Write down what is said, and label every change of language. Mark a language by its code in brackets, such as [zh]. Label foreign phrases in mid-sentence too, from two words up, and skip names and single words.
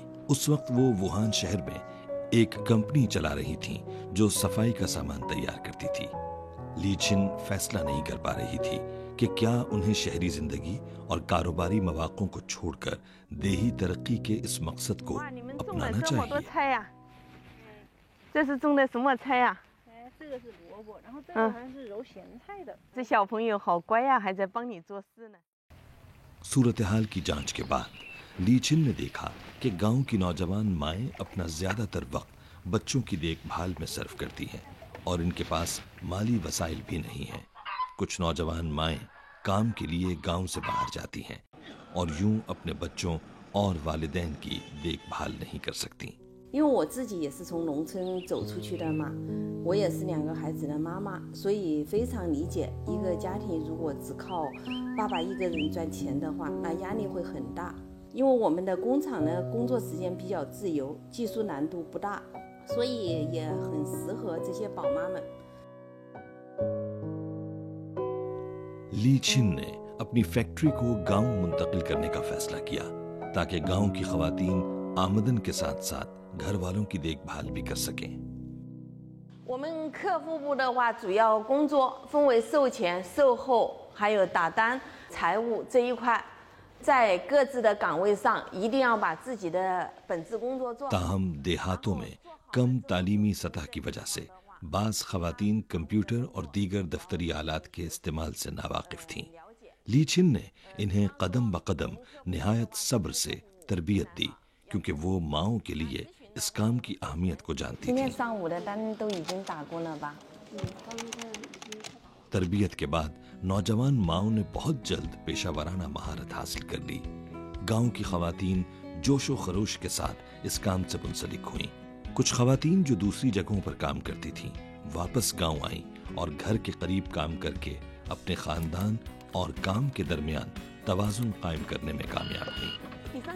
[ur] اس وقت وہ ووہان شہر میں ایک کمپنی چلا رہی تھی جو صفائی کا سامان تیار کرتی تھی. لی چن فیصلہ نہیں کر پا رہی تھی کہ کیا انہیں شہری زندگی اور کاروباری موقعوں کو چھوڑکر دیہی ترقی کے اس مقصد کو اپنانا چاہیے. [zh] 这是种的什么菜呀？这个是萝卜，然后这个好像是揉咸菜的。这小朋友好乖呀，还在帮你做事呢。 [ur] صورت حال کی جانچ کے بعد لی چن نے دیکھا کہ گاؤں کی نوجوان مائیں اپنا زیادہ تر وقت بچوں کی دیکھ بھال میں صرف کرتی ہیں اور ان کے پاس مالی وسائل بھی نہیں ہیں. کچھ نوجوان مائیں کام کے لیے گاؤں سے باہر جاتی ہیں اور یوں اپنے بچوں اور والدین کی دیکھ بھال نہیں کر سکتی. [zh] 因为我自己也是从农村走出去的嘛，我也是2个孩子的妈妈，所以非常理解一个家庭如果只靠爸爸一个人赚钱的话，那压力会很大。因为我们的工厂呢，工作时间比较自由，技术难度不大，所以也很适合这些宝妈们。 [ur] لی چن نے اپنی فیکٹری کو گاؤں منتقل کرنے کا فیصلہ کیا تاکہ گاؤں کی خواتین آمدن کے ساتھ ساتھ گھر والوں کی دیکھ بھال بھی کر سکیں. [zh] 我们客户部的话，主要工作分为售前、售后，还有打单、财务这一块，在各自的岗位上一定要把自己的本职工作做好。 [ur] تاہم دیہاتوں میں کم تعلیمی سطح کی وجہ سے بعض خواتین کمپیوٹر اور دیگر دفتری آلات کے استعمال سے ناواقف تھیں. لی چن نے انہیں قدم بہ قدم نہایت صبر سے تربیت دی کیونکہ وہ ماؤں کے لیے اس کام کی اہمیت کو جانتی [zh] 今 [ur] थी। [zh] 天上午的单都已经打过了吧？ [ur] تربیت کے بعد نوجوان ماؤں نے بہت جلد پیشہ ورانہ مہارت حاصل کر لی. گاؤں کی خواتین جوش و خروش کے ساتھ اس کام سے منسلک ہوئیں. کچھ خواتین جو دوسری جگہوں پر کام کرتی تھیں واپس گاؤں آئیں اور گھر کے قریب کام کرکے اپنے خاندان اور کام کے درمیان توازن قائم کرنے میں کامیاب ہوئیں.